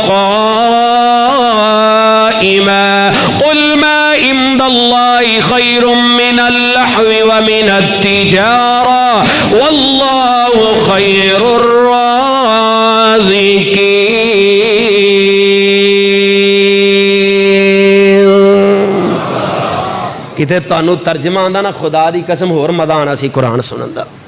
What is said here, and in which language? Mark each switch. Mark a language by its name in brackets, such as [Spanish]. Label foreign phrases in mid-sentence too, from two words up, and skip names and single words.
[Arabic] قائما قل ما عند الله خير من اللهو ومن التجارة والله خير الرازقين [Punjabi] کتے تانوں ترجمہ آندا نہ خدا دی قسم ہور مزا آنا سی قرآن سنن دا.